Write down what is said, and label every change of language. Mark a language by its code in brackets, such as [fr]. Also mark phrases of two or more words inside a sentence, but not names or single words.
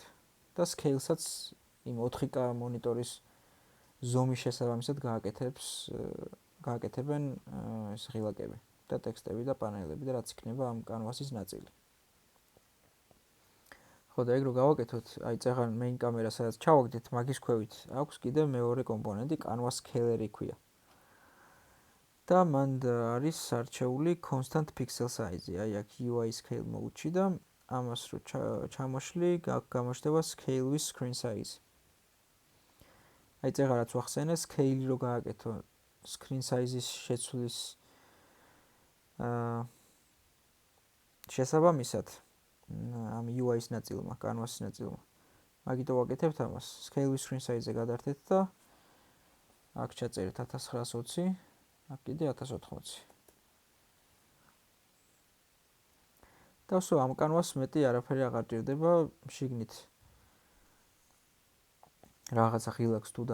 [ka] და scale-საც იმ 4K მონიტორის ზომის შესაბამისად გააკეთებენ ეს ღილაკები და ტექსტები და პანელები და რაც იქნება ამ კანვასის ნაწილი. ხო და ეგ რო გავაკეთოთ, აი წაღან main კამერა სადაც ჩავაგდეთ, მაგის ქვევით აქვს კიდევ მეორე კომპონენტი, [en] canvas scaler- [ka] ი ქვია. და მან არის არჩეული [en] constant pixel size- [ka] ი, აი აქ [en] UI scale mode- [ka] ში და ამას რო ჩამოშლი, გამოჩნდება [en] scale with screen size. [ka] აი წაღარაც ვახსენე, scale-ი რო გააკეთო [en] screen size- [ka] ის შეცვლის შესაბამისად ამ UI-ის ნაწილმა, canvas-ის ნაწილმა. მაგიტო ვაკეთებთ ამას, [en] scale with screen size- [ka] ზე გადართეთ და აქ ჩაწერეთ 1920 აქ კიდე 1080. და სულ ამ კანვას მეტი არაფერი აღარ ჭირდება, შიგნით რაღაცა ღილაკს თუ